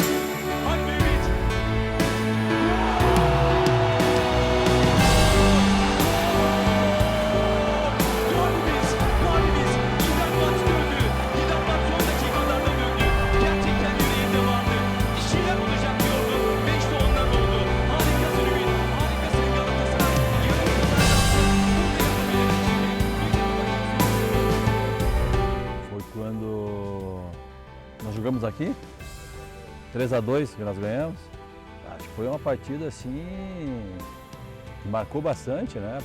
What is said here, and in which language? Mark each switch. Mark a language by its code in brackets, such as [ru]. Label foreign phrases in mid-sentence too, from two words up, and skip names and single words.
[tr] Hadi Ümit. Gol biz. İnanılmaz döndü. İnanılmaz son dakikalarda döndü. Gerçekten yüreğinde vardı. Bir şeyler olacak diyordu. 5'te ondan oldu. Harikasın Ümit. Harikasın Galatasaray. [pt] Foi quando nós jogamos aqui, 3-2 que nós ganhamos. Acho que foi uma partida assim que marcou bastante, né?